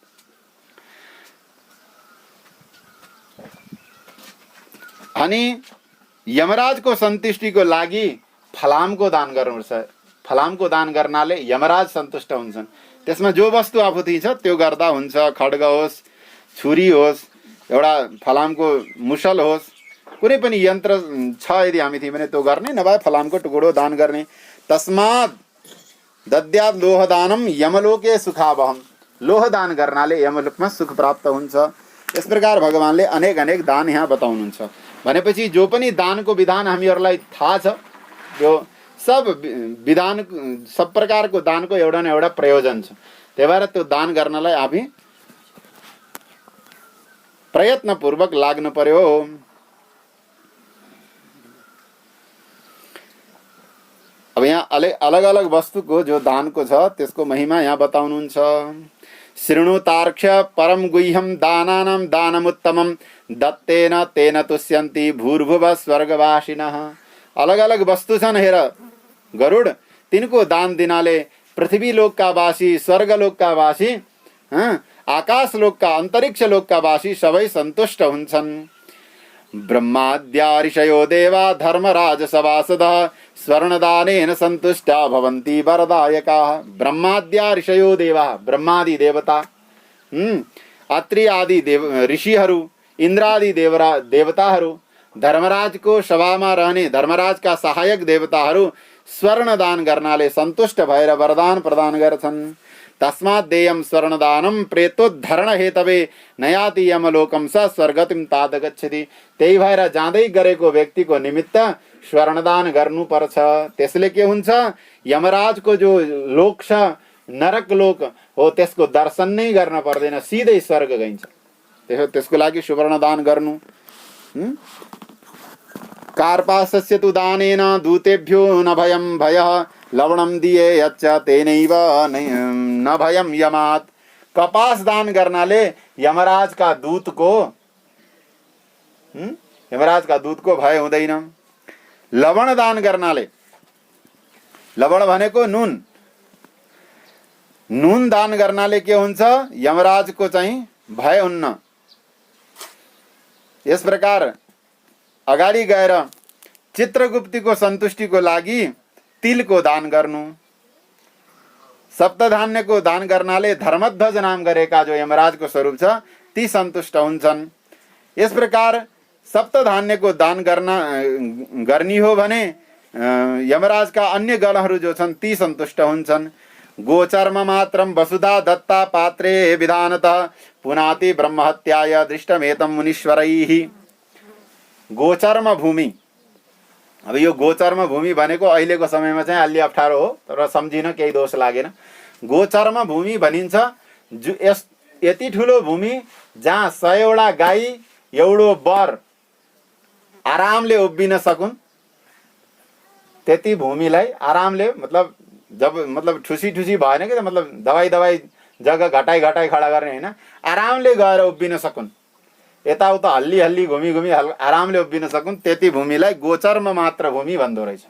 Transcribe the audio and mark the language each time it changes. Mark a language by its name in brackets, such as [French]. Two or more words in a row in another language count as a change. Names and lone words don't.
[Nepali] अनि यमराजको सन्तुष्टिको लागि फलामको दान गर्नुपर्छ। फलामको दान गर्नाले यमराज सन्तुष्ट हुन्छन्। त्यसमा जो वस्तु आफूति छ त्यो गर्दा हुन्छ। खड्ग होस्, छुरी होस्, एउटा फलामको मुसल होस्, कुनै पनि यन्त्र छ यदि हामी थियौँ भने त्यो गर्ने, नभए फलामको टुक्रो दान गर्ने। [Sanskrit] तस्मात् दद्यात् लोहदानम यमलोके सुखावहम। [Nepali] लोह दान गर्नाले यमलोकमा सुख प्राप्त हुन्छ। यस प्रकार भगवानले अनेक अनेक दान यहाँ बताउनुहुन्छ। भनेपछि जो पनि दानको विधान हामीहरूलाई थाहा छ, जो सब विधान, सब प्रकारको दानको एउटा न एउटा प्रयोजन छ। त्यही भएर त्यो दान गर्नलाई हामी प्रयत्नपूर्वक लाग्नु पर्यो। अब यहाँ अलग अलग वस्तुको जो दानको छ त्यसको महिमा यहाँ बताउनुहुन्छ। [Sanskrit] शृणुतार्क्ष परम गुह्यम दानानां दानमुत्तमं दत्तेन तेन तुष्यन्ति भूर्भुव स्वर्गवासिनः। [Nepali] अलग अलग वस्तु छन् हेर गरुड, तिनको दान दिनाले पृथ्वी लोकका वासी, स्वर्ग लोकका वासी, आकाश लोकका, अन्तरिक्ष लोकका वासी सबै सन्तुष्ट हुन्छन्। [Sanskrit] ब्रह्माद्या ऋषयो देवा धर्मराज सभासदः स्वर्णदानेन सन्तुष्टा भवन्ति वरदायकाः। ब्रह्माद्या ऋषयो देवा, [Nepali] ब्रह्मादि देवता, अत्रि आदि ऋषिहरू, इन्द्रादि देवताहरू, धर्मराजको सभामा रहने धर्मराजका सहायक देवताहरू स्वर्णदान गर्नाले सन्तुष्ट भएर वरदान प्रदान गर्छन्। [Sanskrit] तस्मात् देयं स्वर्णदानं प्रेतोद्धरण हेतवे नयाति यमलोकं स स्वर्गतिं तात गच्छति। [Nepali] त्यही भएर जाँदै गरेको व्यक्तिको निमित्त स्वर्णदान गर्नुपर्छ। त्यसले के हुन्छ, यमराजको जो लोक छ, नरक लोक हो, त्यसको दर्शन नै गर्न पर्दैन, सिधै स्वर्ग गइन्छ। त्यसको लागि सुवर्णदान गर्नु। [Sanskrit] कार्पासस्य तु दानेन दूतेभ्यो न भयं भयः लवणम दिए यच्च तेनैव न भयम यमात्। [Nepali] कपास दान गर्नाले यमराज का दूत को भय हुँदैन। लवण दान गर्नाले, लवण भनेको नुन, नुन दान गर्नाले के हुन्छ, यमराज को चाहिँ भय हुन्न। यस प्रकार अगाडि गएर चित्रगुप्तीको सन्तुष्टिको लागि तिलको दान गर्नु। सप्तधान्यको दान गर्नाले धर्मध्वज नाम गरेका जो यमराजको स्वरूप छ ती सन्तुष्ट हुन्छन्। यस प्रकार सप्तधान्यको दान गर्ने हो भने यमराजका अन्य गणहरू जो छन् ती सन्तुष्ट हुन्छन्। [Sanskrit] गोचर्म मात्रम वसुधा दत्ता पात्रे विधानतः पुनाति ब्रह्महत्याय दृष्टमेतं मुनीश्वरैः। [Nepali] गोचर्म भूमि, अब यो गोचर्म भूमि भनेको अहिलेको समयमा चाहिँ अलि अप्ठ्यारो हो, तर सम्झिन केही दोष लागेन। गोचर्म भूमि भनिन्छ यति ठुलो भूमि जहाँ 100वटा गाई एउटो बर आरामले उभिन सकुन्, त्यति भूमिलाई आरामले, मतलब ठुसी भएन कि, मतलब दवाई जग्गा घटाई खडा गर्ने होइन, आरामले गएर उभिन सकुन्, यताउता हल्ली घुमी आरामले उभिन सकुन्, त्यति भूमिलाई गोचर्म मात्र भूमि भन्दो रहेछ।